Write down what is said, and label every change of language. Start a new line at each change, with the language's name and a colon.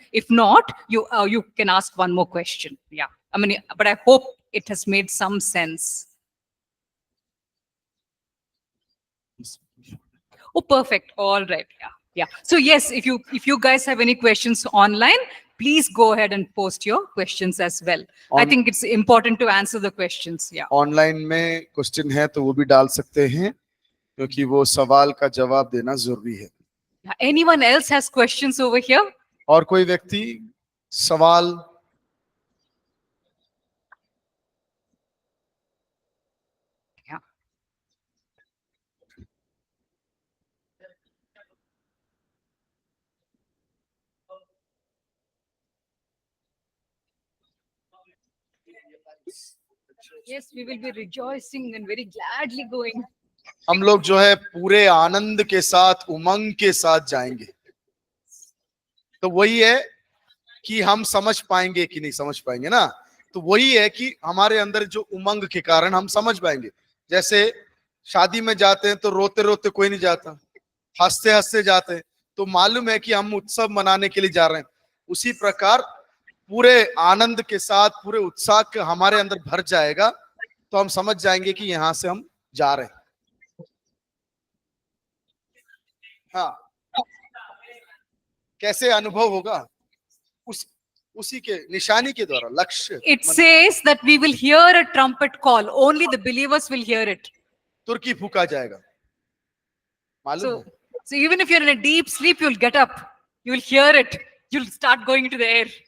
English: If not, you can ask one more question. Yeah. I mean, but I hope it has made some sense. Oh, perfect. All right. Yeah. So yes, if you guys have any questions online, please go ahead and post your questions as well. I think it's important to answer the questions. Yeah.
Hindi: Online में question है तो वो भी डाल सकते हैं, क्योंकि वो सवाल का जवाब देना जरूरी है।
English: Anyone else has questions over here?
Hindi: और कोई व्यक्ति सवाल?
English: Yes, we will be rejoicing and very gladly going.
Hindi: हम लोग जो है पूरे आनंद के साथ, उमंग के साथ जाएंगे। तो वही है कि हम समझ पाएंगे कि नहीं समझ पाएंगे ना। तो वही है कि हमारे अंदर जो उमंग के कारण हम समझ पाएंगे। जैसे शादी में जाते हैं तो रोते रोते कोई नहीं जाता, हंसते हंसते जाते हैं, तो मालूम है कि हम उत्सव मनाने के लिए जा रहे हैं। उसी प्रकार पूरे आनंद के साथ, पूरे उत्साह के हमारे अंदर भर जाएगा, तो हम समझ जाएंगे कि यहां से हम जा रहे हैं। हाँ, कैसे अनुभव होगा? उसी के निशानी के द्वारा, लक्ष्य।
English: It says that we will hear a trumpet call. Only the believers will hear it.
Hindi: तुर्की फूका जाएगा, मालूम है?
English: So even if you're in a deep sleep, you'll get up, you'll hear it, you'll start going into the air.